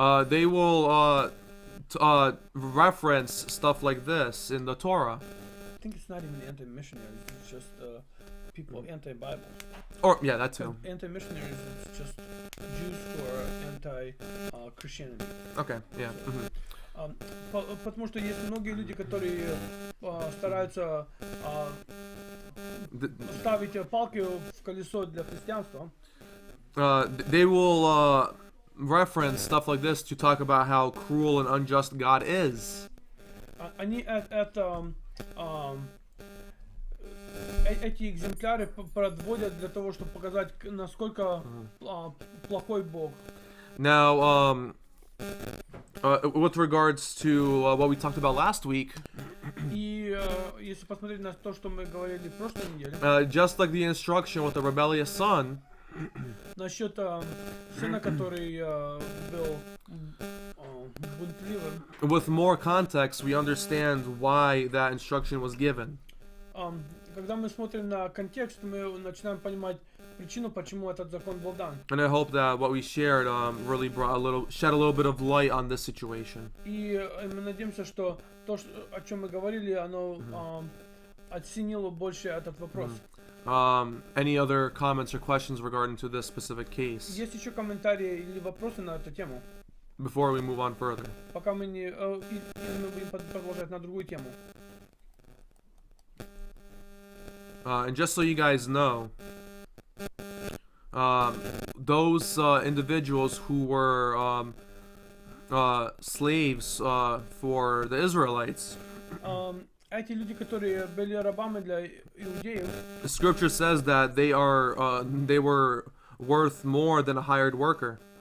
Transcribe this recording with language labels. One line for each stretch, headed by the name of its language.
English: they will reference stuff like this in the Torah. I think it's not even anti-missionaries, it's just people anti-Bible. Or, yeah, that too. Anti-missionaries is just Jews who are anti-Christianity. Okay, yeah. Mm-hmm.
Russian: Потому что есть многие люди, которые стараются ставить палки в колесо для христианства.
English: They will reference stuff like this to talk about how cruel and unjust God is.
Russian: Они эти экземпляры подводят для того, чтобы показать, насколько плохой Бог.
English: Now, with regards to what we talked about last week,
Russian: и если посмотреть на то, что мы говорили в прошлой неделе,
English: just like the instruction with the rebellious son,
Russian: насчет сына, который был бунтливым,
English: with more context, we understand why that instruction was given.
Russian: Когда мы смотрим на контекст, мы начинаем понимать причину, почему этот закон был дан.
English: And I hope that what we shared really shed a little bit of light on this situation.
Russian: И мы надеемся, что то, о чем мы говорили, оно оценило больше этот вопрос.
English: Any other comments or questions regarding to this specific case?
Russian: Есть еще комментарии или вопросы на эту тему?
English: Before we move on further.
Russian: Пока мы не мы будем продолжать на другую тему.
English: And just so you guys know, those individuals who were slaves for the Israelites,
Russian: эти люди, которые были рабами для иудеев,
English: the scripture says that they were worth more than a hired worker.